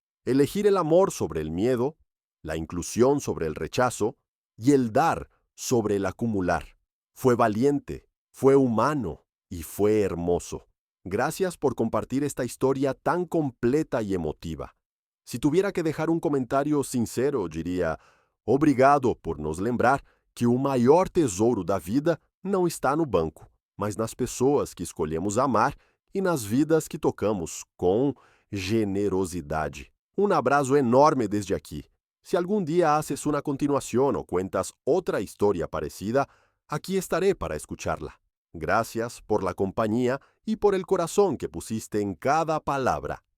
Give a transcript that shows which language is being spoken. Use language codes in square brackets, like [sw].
[es] Elegir el amor sobre el miedo, la inclusión sobre el rechazo y el dar sobre el acumular. Fue valiente, fue humano y fue hermoso. Gracias por compartir esta historia tan completa y emotiva. Si tuviera que dejar [pt] um comentário sincero, diria: obrigado por nos lembrar que o maior tesouro da vida não está no banco, mas nas pessoas que escolhemos amar e nas vidas que tocamos com generosidade. Um abraço enorme desde aqui. [es] Si algún día haces una continuación o cuentas otra historia parecida, aquí estaré para escucharla. Gracias por la compañía y por el corazón que pusiste en cada palabra.